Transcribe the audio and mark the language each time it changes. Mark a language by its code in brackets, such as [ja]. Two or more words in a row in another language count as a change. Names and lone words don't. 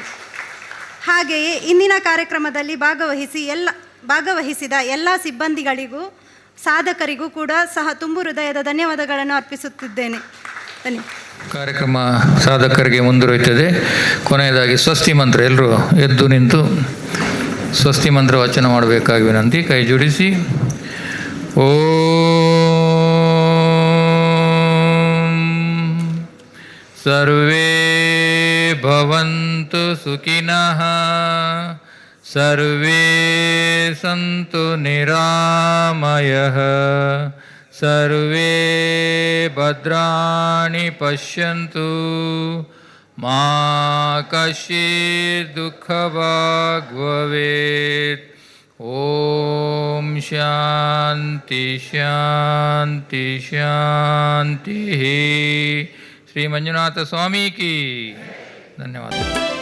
[kn] ಹಾಗೆಯೇ ಇಂದಿನ ಕಾರ್ಯಕ್ರಮದಲ್ಲಿ ಭಾಗವಹಿಸಿದ ಎಲ್ಲ ಸಿಬ್ಬಂದಿಗಳಿಗೂ ಸಾಧಕರಿಗೂ ಕೂಡ ಸಹ ತುಂಬು ಹೃದಯದ ಧನ್ಯವಾದಗಳನ್ನು ಅರ್ಪಿಸುತ್ತಿದ್ದೇನೆ. ಕಾರ್ಯಕ್ರಮ ಸಾಧಕರಿಗೆ ಮುಂದುವರಿಯುತ್ತದೆ. ಕೊನೆಯದಾಗಿ ಸ್ವಸ್ತಿ ಮಂತ್ರ, ಎಲ್ಲರೂ ಎದ್ದು ನಿಂತು ಸ್ವಸ್ತಿ ಮಂತ್ರ ವಚನ ಮಾಡಬೇಕಾಗಿ ವಿನಂತಿ. ಕೈ ಜೋಡಿಸಿ. [sa] ಓಂ ಸರ್ವೇ ಭವಂತು ಸುಖಿನಃ ಸರ್ವೇ ಸಂತು ನಿರಾಮಯಃ ಸರ್ವೇ ಭದ್ರಾಣಿ ಪಶ್ಯಂತು ಮಾ ಕಶ್ಚಿತ್ ದುಃಖಭಾಗ್ ಭವೇತ್. ಓಂ ಶಾಂತಿ ಶಾಂತಿ ಶಾಂತಿ. [kn] ಶ್ರೀ ಮಂಜುನಾಥ ಸ್ವಾಮಿ ಕಿ ಧನ್ಯವಾದ.